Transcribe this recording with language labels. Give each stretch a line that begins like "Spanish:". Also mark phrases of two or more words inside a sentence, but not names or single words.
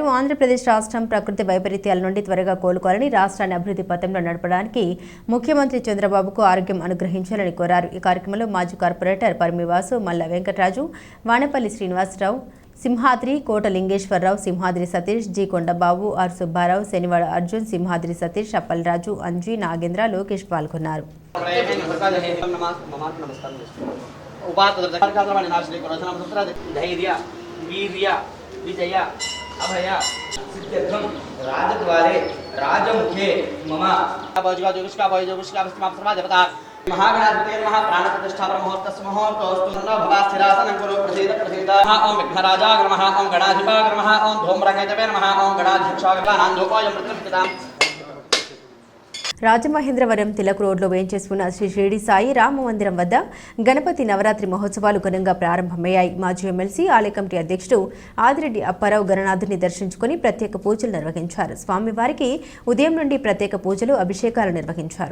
Telugu: ఆంధ్రప్రదేశ్ రాష్ట్రం ప్రకృతి వైపరీత్యాల నుండి త్వరగా కోలుకోవాలని, రాష్ట్రాన్ని అభివృద్ధి పథంలో నడపడానికి ముఖ్యమంత్రి చంద్రబాబుకు ఆరోగ్యం అనుగ్రహించాలని కోరారు. ఈ కార్యక్రమంలో మాజీ కార్పొరేటర్ పరిమివాసు, మల్ల వెంకటరాజు, వానపల్లి శ్రీనివాసరావు, సింహాద్రి, కోట లింగేశ్వరరావు, సింహాద్రి సతీష్, జి కొండబాబు, ఆర్ సుబ్బారావు, శనివాడ అర్జున్, సింహాద్రి సతీష్, అప్పలరాజు, అంజీ, నాగేంద్ర, లోకేష్ పాల్గొన్నారు.
Sanskrit: वीर्य विजय अभय सिद्ध्यर्थम राजद्वारे राजमुखे मम महागणाधिपते नमः प्राणप्रतिष्ठा मुहूर्तस्य मुहूर्तोऽस्तु तन्नो भवा स्थिरासनं कुरु प्रसीद प्रसीद ओम विघ्नराजाय नमः ओम गणाधिपाय नमः ओम धूम्रकेतवे नमः ओम गणाध्यक्षाय नमः धूपोऽयं प्रतिष्ठिताम्.
Telugu: రాజమహేంద్రవరం తిలక్ రోడ్లో వేంచేసుకున్న శ్రీ షిరిడి సాయి రామ మందిరం వద్ద గణపతి నవరాత్రి మహోత్సవాలు ఘనంగా ప్రారంభమయ్యాయి. మాజీ ఎమ్మెల్సీ ఆలయ కమిటీ అధ్యక్షుడు ఆదిరెడ్డి అప్పారావు గణనాథుని దర్శించుకుని ప్రత్యేక పూజలు నిర్వహించారు. స్వామివారికి ఉదయం నుండి ప్రత్యేక పూజలు, అభిషేకాలు నిర్వహించారు.